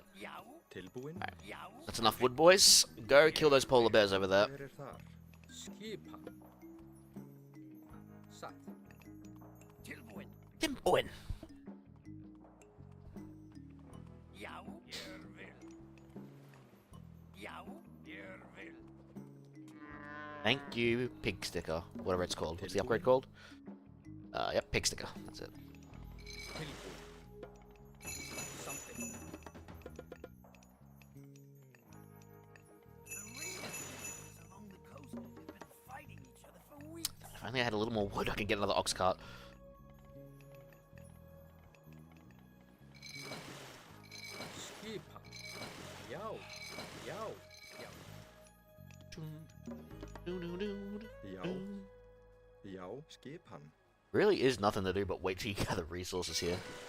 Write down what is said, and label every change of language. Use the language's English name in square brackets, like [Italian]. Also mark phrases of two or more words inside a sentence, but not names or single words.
[Icelandic] Tilbúin. [English] That's enough wood, boys. Go kill those polar bears over there. [Icelandic] Fyrir þar. Skipan. Satt. Timboin. [English] Thank you, pig sticker. Whatever it's called. What's the upgrade called? Yep, pig sticker. That's it. [Icelandic] Tilbúin. Something. [English] Along the coast have been fighting each other for weeks. If only I had a little more wood, I could get another ox cart. [Icelandic] Skipan. Já. Já. Já, skipan. [English] Really is nothing to do but wait till you gather resources here.